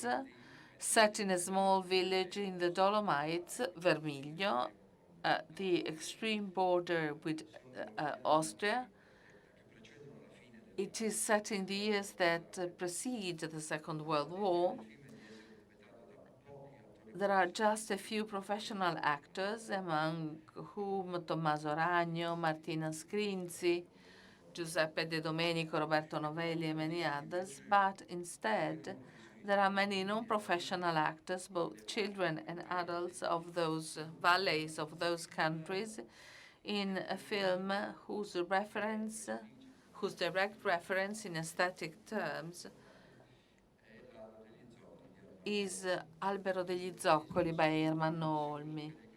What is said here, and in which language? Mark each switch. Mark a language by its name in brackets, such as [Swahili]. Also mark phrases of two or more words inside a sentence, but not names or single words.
[English] Set in a small village in the Dolomites, Vermiglio, the extreme border with Austria. It is set in the years that precede the Second World War. There are just a few professional actors, among whom Tommaso Ragno, Martina Scrinzi, Giuseppe De Domenico, Roberto Novelli, and many others, but instead There are many non-professional actors, both children and adults of those valleys, of those countries, in a film whose direct reference in aesthetic terms is Albero degli Zoccoli by Ermanno Olmi.